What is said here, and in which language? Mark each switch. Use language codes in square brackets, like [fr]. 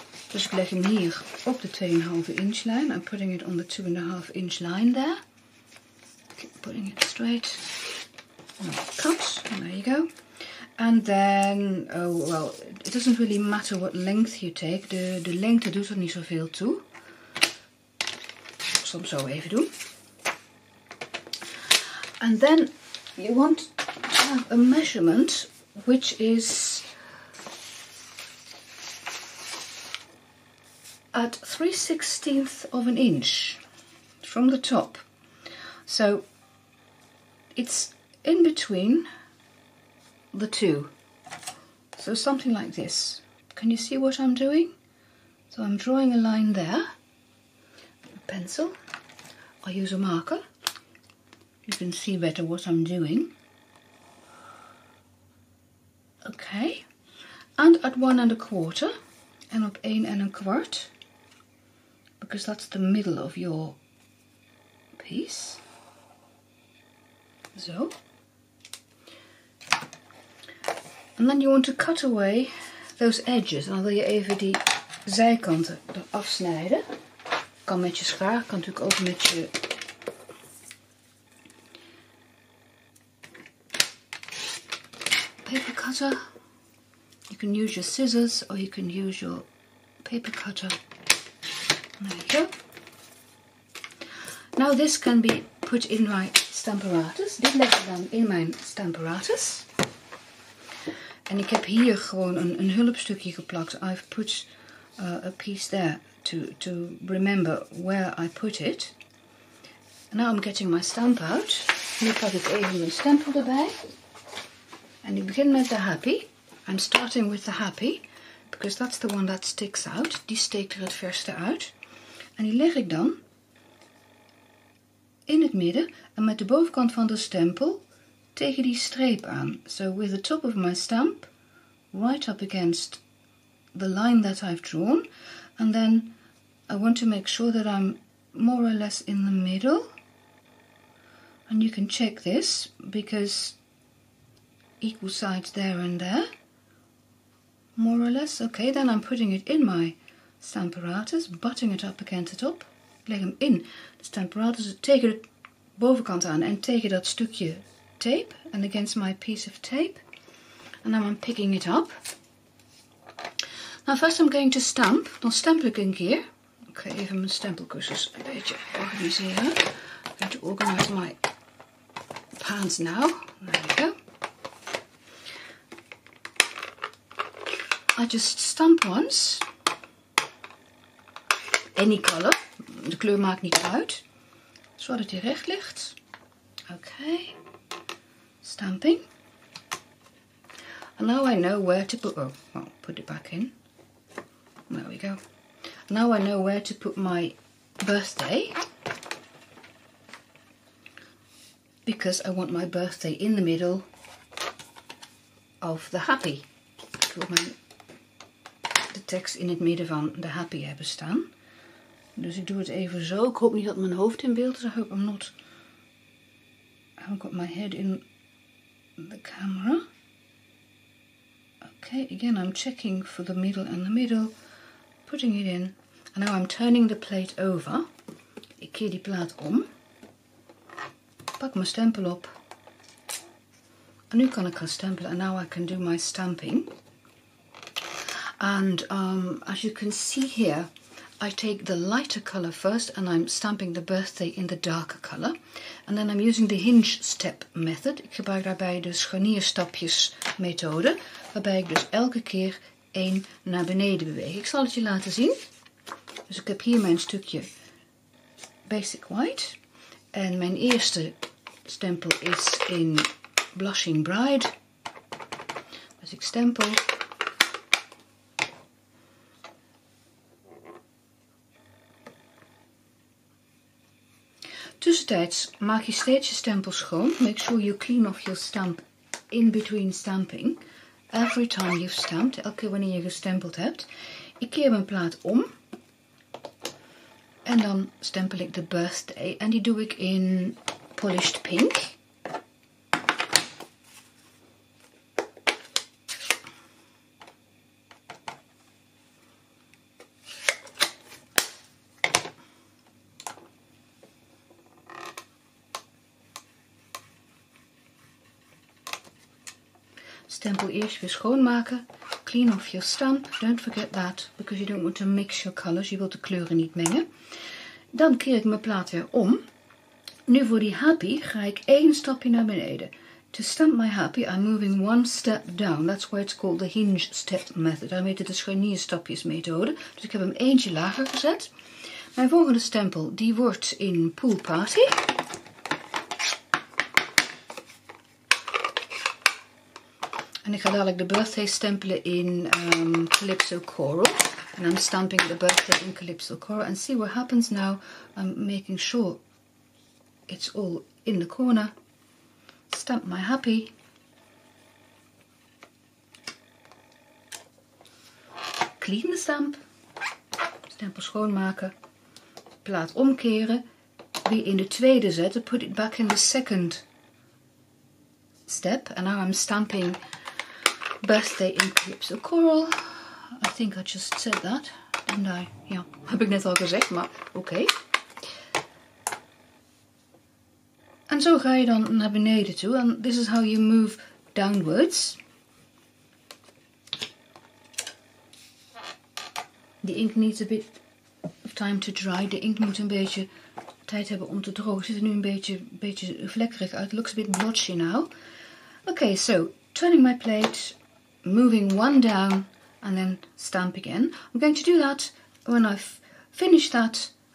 [nl] Dus ik leg hem hier op de 2,5 inch lijn. [en] I'm putting it on the 2.5 inch line there. Keep putting it straight. Cut. And there you go. And then, oh well, it doesn't really matter what length you take. [nl] De lengte doet er niet zoveel toe. Ik zal hem zo even doen. [en] And then you want to have a measurement which is at 3/16 of an inch from the top. So it's in between the two. So something like this. Can you see what I'm doing? So I'm drawing a line there. A pencil. I'll use a marker. You can see better what I'm doing. Okay, and at 1.25 and [nl] op [en] 1.25, because that's the middle of your piece. So, and then you want to cut away those edges. [nl] En dan wil je even die zijkanten eraf snijden. Kan met je schaar, kan natuurlijk ook met je paper cutter. [en] You can use your scissors or you can use your paper cutter. There you go. Now this can be put in my Stamparatus. [nl] Dit leg ik dan in mijn Stamparatus. En ik heb hier gewoon een hulpstukje geplakt. [en] I've put a piece there to remember where I put it. And now I'm getting my stamp out. [nl] Nu pak ik even mijn stempel erbij. En ik begin met de happy. [en] I'm starting with the happy, because that's the one that sticks out. [nl] Die steekt er het verste uit. En die leg ik dan in het midden en met de bovenkant van de stempel tegen die streep aan. [en] So with the top of my stamp right up against the line that I've drawn. And then I want to make sure that I'm more or less in the middle. And you can check this, because equal sides there and there. More or less. Okay, then I'm putting it in my Stamparatus, butting it up against the top. [nl] Ik leg hem in de Stamparatus tegen de bovenkant aan en tegen dat stukje tape, [en] and against my piece of tape. And now I'm picking it up. Now first I'm going to stamp. [nl] Dan stempel ik een keer. Ik ga even mijn stempelkussens een beetje organiseren. [en] I'm going to organize my pans now. There we go. I just stamp once. Any color. [nl] De kleur maakt niet uit. Zodat hij recht ligt. Okay. Stamping. [en] And now I know where to put, oh, well, put it back in. There we go. Now I know where to put my birthday. Because I want my birthday in the middle of the happy. [nl] Ik wil tekst in het midden van de happy hebben staan. Dus ik doe het even zo. Ik hoop niet dat mijn hoofd in beeld is. [en] I hope I haven't got my head in the camera. Okay, again I'm checking for the middle and the middle, putting it in. And now I'm turning the plate over. [nl] Ik keer die plaat om. Pak mijn stempel op. En nu kan ik gaan stempelen. [en] And now I can do my stamping. And as you can see here, I take the lighter color first and I'm stamping the birthday in the darker color. And then I'm using the hinge-step method. [nl] Ik gebruik daarbij de scharnier-stapjes methode, waarbij ik dus elke keer 1 naar beneden beweeg. Ik zal het je laten zien. Dus ik heb hier mijn stukje Basic White. En mijn eerste stempel is in Blushing Bride. Dus ik stempel. Tussentijds maak je steeds je stempel schoon. [en] Make sure you clean off your stamp in between stamping. Every time you've stamped. [nl] Elke keer wanneer je gestempeld hebt. Ik keer mijn plaat om. En dan stempel ik de birthday. En die doe ik in Polished Pink. Stempel eerst weer schoonmaken. [en] Clean off your stamp. Don't forget that, because you don't want to mix your colors. [nl] Je wilt de kleuren niet mengen. Dan keer ik mijn plaat weer om. Nu voor die happy ga ik 1 stapje naar beneden. [en] To stamp my happy, I'm moving 1 step down. That's why it's called the hinge-step method. [nl] Daarom heet het de scharnier-stapjes methode. Dus ik heb hem eentje lager gezet. Mijn volgende stempel, die wordt in Pool Party. En ik ga dadelijk de birthday stempelen in Calypso Coral. [en] And I'm stamping the birthday in Calypso Coral. And see what happens now. I'm making sure it's all in the corner. Stamp my happy. Clean the stamp. [nl] Stempel schoonmaken. Plaat omkeren. Weer in de tweede zetten. [en] Put it back in the second step. And now I'm stamping birthday in Calypso Coral. I think I just said that, didn't I? [nl] Ja, heb ik net al gezegd, maar oké. En zo ga je dan naar beneden toe. [en] And this is how you move downwards. The ink needs a bit of time to dry. [nl] De ink moet een beetje tijd hebben om te drogen. Het ziet er nu een beetje vlekkerig uit. [en] It looks a bit blotchy now. Okay, so turning my plate, moving 1 down, and then stamp again. I'm going to do that when I've finished that.